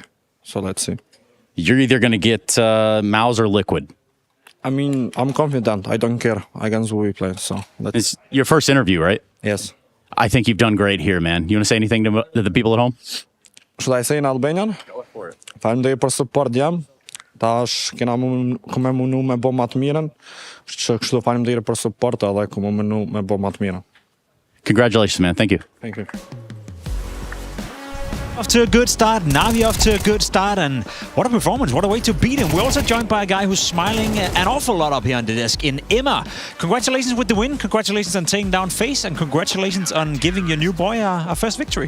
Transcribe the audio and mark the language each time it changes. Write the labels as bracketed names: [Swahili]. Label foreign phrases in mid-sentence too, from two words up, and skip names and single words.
[English] So let's see. You're either going to get Mouse or Liquid. I mean, I'm confident. I don't care against who we play. So it's your first interview, right? Yes. I think you've done great here, man. You want to say anything to the people at home? Should I say in Albanian? Go for it. [Albanian] Falem dhe për support jam. Tash kena me munu me bo më të mirën. Kështu faleminderit për support edhe ku më munu me bo më të mirën. [English] Congratulations, man. Thank you. Thank you. Off to a good start, Navi off to a good start, and what a performance, what a way to beat him. We're also joined by a guy who's smiling an awful lot up here on the desk in Emma. Congratulations with the win, congratulations on taking down FaZe, and congratulations on giving your new boy a first victory.